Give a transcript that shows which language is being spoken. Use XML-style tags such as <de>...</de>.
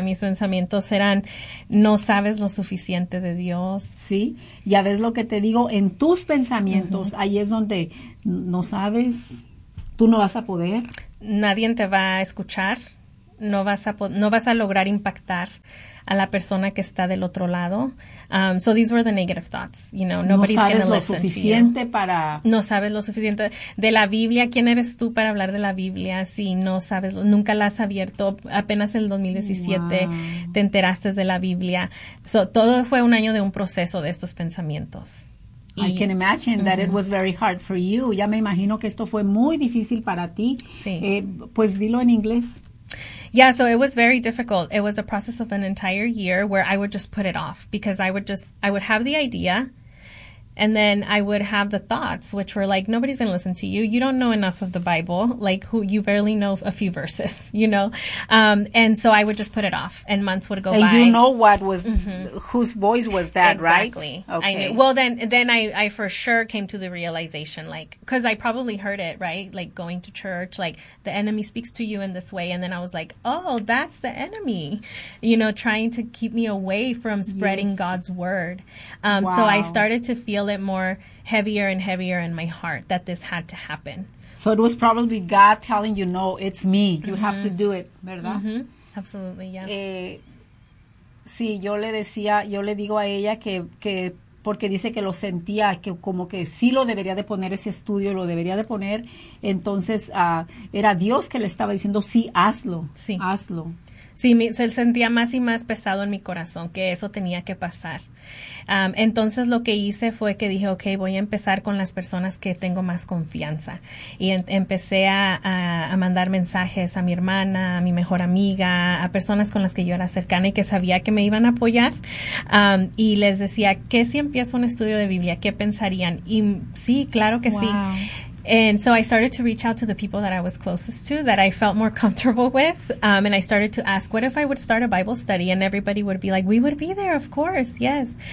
<es>Mis pensamientos eran, no sabes lo suficiente de Dios. Sí, ya ves lo que te digo, en tus pensamientos, ahí es donde no sabes, tú no vas a poder. Nadie te va a escuchar. no vas a lograr impactar a la persona que está del otro lado.</es> <en>So these were the negative thoughts, you know, nobody's going to listen to you.</en> <es>No sabes lo suficiente para... No sabes lo suficiente de la Biblia. ¿Quién eres tú para hablar de la Biblia si no sabes? Nunca la has abierto. Apenas en el 2017 wow. te enteraste de la Biblia. So todo fue un año de un proceso de estos pensamientos.</es> <en>I can imagine that it was very hard for you.</en> <es>Ya me imagino que esto fue muy difícil para ti. Sí. Pues dilo en inglés.</es> <en>Yeah, so it was very difficult. It was a process of an entire year where I would just put it off because I would have the idea and then I would have the thoughts which were like, nobody's going to listen to you. You don't know enough of the Bible. Like, who you barely know a few verses, you know? And so I would just put it off and months would go and by. And you know what was, whose voice was that, exactly. right? Exactly. Okay. I knew. Well, then I for sure came to the realization, like, because I probably heard it, right? Like, going to church, like, the enemy speaks to you in this way. And then I was like, oh, that's the enemy, you know, trying to keep me away from spreading yes. God's word. Wow. So I started to feel it more heavier and heavier in my heart that this had to happen. So it was probably God telling you, no, it's me. You have to do it, ¿verdad? Mm-hmm. Absolutely, yeah.</en> <es>Sí, yo le decía, yo le digo a ella que porque dice que lo sentía, que como que sí lo debería de poner ese estudio, lo debería de poner. Entonces, era Dios que le estaba diciendo, sí, hazlo, sí. hazlo. Sí, se sentía más y más pesado en mi corazón que eso tenía que pasar. Entonces lo que hice fue que dije, okay, voy a empezar con las personas que tengo más confianza. Y empecé a mandar mensajes a mi hermana, a mi mejor amiga, a personas con las que yo era cercana y que sabía que me iban a apoyar. Y les decía, ¿qué si empiezo un estudio de Biblia? ¿Qué pensarían? Y sí, claro que</es> <en>wow.</en> <es>sí.</es> <en>And so I started to reach out to the people that I was closest to, that I felt more comfortable with. And I started to ask, what if I would start a Bible study? And everybody would be like, we would be there, of course, yes.</en>